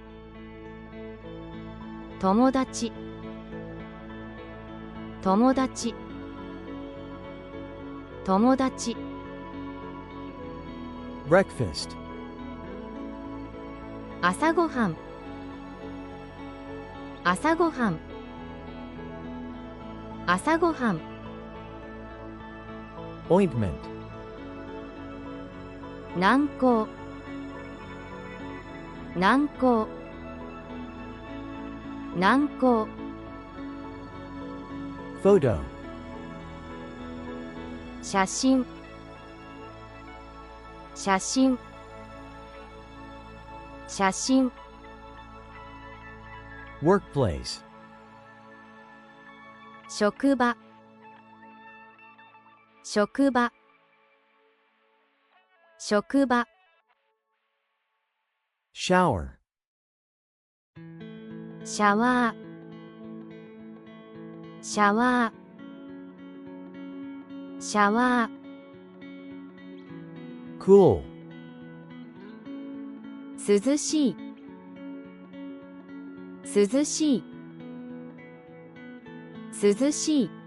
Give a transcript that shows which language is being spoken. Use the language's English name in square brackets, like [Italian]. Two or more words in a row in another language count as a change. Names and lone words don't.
[Japanese] 友達、友達、友達、 [English] Breakfast. [Japanese] 朝ごはん、朝ごはん、朝ごはん、 [English] Ointment. [Japanese] 軟膏、軟膏、軟膏、 [English] Photo. [Japanese] 写真、写真、写真、 [English] Workplace. [Japanese] 職場、職場、職場、 [English] Shower. [Japanese] シャワー、シャワー、シャワー、 [English] Cool. [Japanese] 涼しい、涼しい、涼しい、